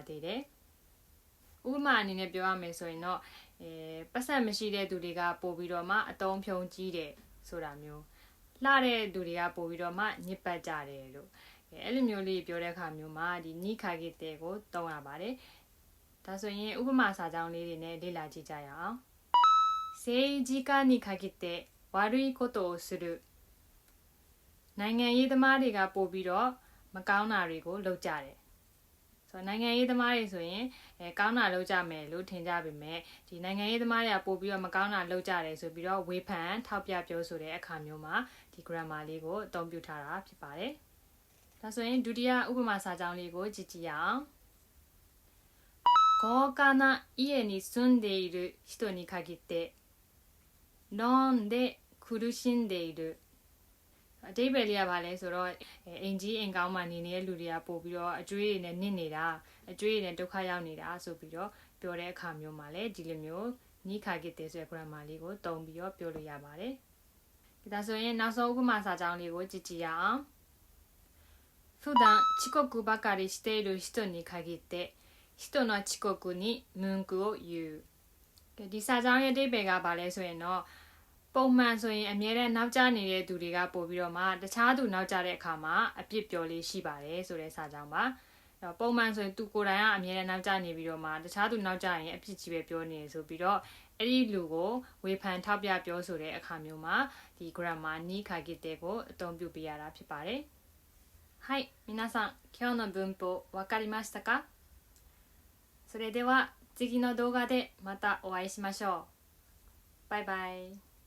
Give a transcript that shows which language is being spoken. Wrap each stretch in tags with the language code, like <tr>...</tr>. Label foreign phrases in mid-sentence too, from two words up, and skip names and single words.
<my>သေးတယ်ဥပမာအနေနဲ့ပြောရမယ်ဆိုရင်တော့ပတ်စံမရှိတဲ့သူတွေကပို့ပြီးတော့မှအတုံးဖြုံကြီးတယ်ဆိုတာမျိုးလှတဲ့သူတွေကပို့ပြီးတော့မှညစ်ပတ်ကြတယ်လို့အဲ့လို မျိုးလေးပြောတဲ့အခါမျိုးမှာဒီနိခါဂီတေကိုသုံးရပါတယ်ဒါဆိုရင်ဥပမာစာကြောင်းလေးတွေနဲ့လေ့လာကြည့်ကြရအောင်政</my> <ja>治家に限って悪いことをする</ja> <my>နိုင်ငံရေးသမားတွေကပို့ပြီးတော့မကောင်းတာတွေကိုလုပ်ကြတယ်ဆိုတော့နိုင်ငံရေးသမားတွေဆိုရင်ကောင်းတာလုပ်ကြမယ်လို့ထင်ကြပေမဲ့ဒီနိုင်ငံရေးသမားတွေကပို့ပြီးတော့မကောင်းတာလုပ်ကြတယ်ဆိုပြီးတော့ဝေဖန်ထောက်ပြပြောဆိုတဲ့အခါမျိုးမှာဒီ grammar လေးကိုအသုံးပြုထားတာဖြစ်ပါတယ်ဒါဆိုရင်ဒုတိယဥပမာစာကြောင်းလေးကိုကြည့်ကြည့်ရအောင်</my> <ja>豪華な家に住んでいる人に限ってローンで苦しんでいる</ja> <my>အတိတ်ပဲလေးကပါလဲဆိုတော့အင်ကြီးအင်ကောင်းမှနေနေတဲ့လူတွေကပို့ပြီးတော့အကျွေးတွေနဲ့နစ်နေတာအကျွေးတွေနဲ့ဒုက္ခရောက် နေတာဆိုပြီးတော့ပြောတဲ့အခါမျိုးမှာလဲဒီလိုမျိုးနိခါဂီတေဆိုတဲ့ grammar လေးကိုသုံးပြီးတော့ပြောလို့ရပါတယ်ဒါဆိုရင်နောက်ဆုံးဥပမာစာကြောင်းလေးကိုကြည့် ကြည့်ရအောင်</my> <ja>普段遅刻ばかりしている人に限って人の遅刻に文句を言う</ja> <my>ဒီစာကြောင်းရဲ့အဓိပ္ပာယ်ကဘာလဲဆိုရင်တော့ပုံမှန်ဆိုရင်အမြဲတမ်းနောက်ကျနေတဲ့သူ တွေကပို့ပြီးတော့မှတခြားသူနောက်ကျတဲ့အခါမှာအပြစ်ပြောလေးရှိပါတယ်ဆိုတဲ့စာကြောင်းပါပုံမှန်ဆိုရင်သူကိုယ်တိုင်ကအမြဲတမ်းနောက်ကျနေပြီးတော့မှတခြားသူနောက်ကျရင်အပြစ်ကြီးပဲပြောနေဆိုပြီးတော့အဲ့ဒီလူကိုဝေဖန်ထောက်ပြပြောဆိုတဲ့အခါမျိုးမှာဒီ grammar</my> <ja>に限って</ja> <my>ကိုအသုံးပြုပေးရတာဖြစ်ပါတယ်</my> <ja>はい、皆さん、今日の文法わかりましたか？それでは次の動画でまたお会いしましょう。バイバイ。</ja>